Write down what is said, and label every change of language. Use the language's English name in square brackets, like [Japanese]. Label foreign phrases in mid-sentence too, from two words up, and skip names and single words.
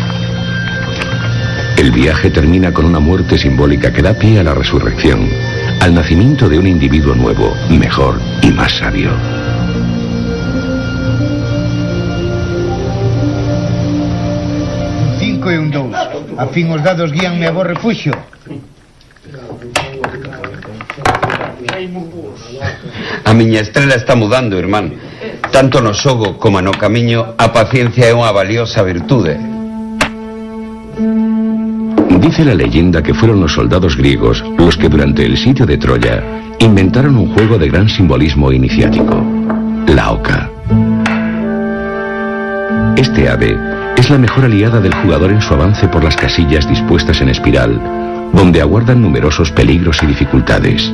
[Spanish] El viaje termina con una muerte simbólica que da pie a la resurrección, al nacimiento de un individuo nuevo, mejor y más sabio. [Galician] Un 5 e un 2. A fin os dados guíanme a vos refuxio. A miña estrela está mudando, irmán. Tanto no xogo como no camiño, a paciencia é unha valiosa virtude. [Spanish] Dice la leyenda que fueron los soldados griegos los que durante el sitio de Troya inventaron un juego de gran simbolismo iniciático, la oca. Este ave es la mejor aliada del jugador en su avance por las casillas dispuestas en espiral, donde aguardan numerosos peligros y dificultades.